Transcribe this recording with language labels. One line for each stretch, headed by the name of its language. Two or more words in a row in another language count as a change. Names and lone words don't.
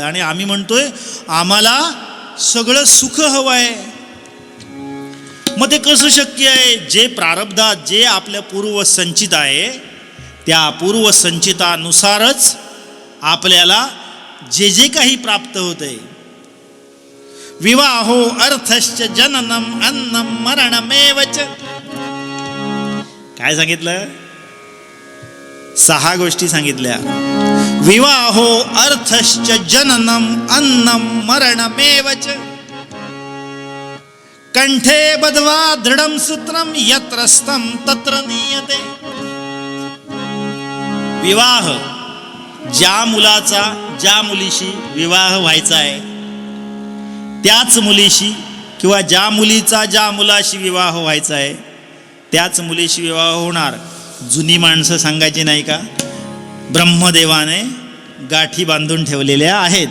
Marathi: आणि आम्ही म्हणतोय आम्हाला सगळं सुख हवं आहे. मग ते कसं शक्य आहे? जे प्रारब्धात जे आपल्या पूर्वसंचित आहे त्या पूर्वसंचितानुसारच आपल्याला जे जे काही प्राप्त होतंय.
Sanskrit: विवाहो अर्थश्च जननम अन्नम मरणमेवच.
Marathi: काय सांगितलं? 6 गोष्टी सांगितल्या.
Sanskrit: विवाहो अर्थश्च जननम अन्नम मरणमेवच. कंठे बद्ध्वा दृढं सूत्रं यत्र स्तं तत्र नीयते.
Marathi: विवाह, ज्या मुलाचा ज्या मुलीशी विवाह व्हायचा आहे त्याच मुलीशी, किंवा ज्या मुलीचा ज्या मुलाशी विवाह व्हायचा आहे त्याच मुलीशी विवाह होणार. जुनी माणसं सांगायची नाही का, ब्रह्मदेवाने गाठी बांधून ठेवलेल्या आहेत.